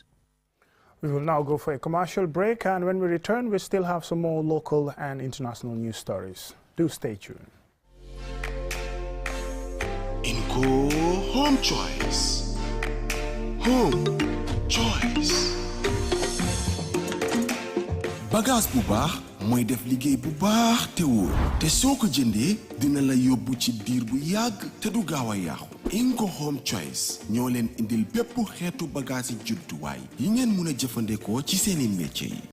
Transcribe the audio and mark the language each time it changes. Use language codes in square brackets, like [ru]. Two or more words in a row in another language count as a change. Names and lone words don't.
[en] We will now go for a commercial break, and when we return, we still have some more local and international news stories. Do stay tuned. Inco Home Choice. Home Choice. [wo] Bagage bu baax mooy def liggéey bu baax te wóor te soo ko jëndee dina la yóbbu ci diir bu yàgg te du gaaw a yàqu. Inco Home Choice ñoo leen indil bépp xeetu bagage yi jumtuwaay yi ngeen mun a jëfandikoo ci seeni métier yi.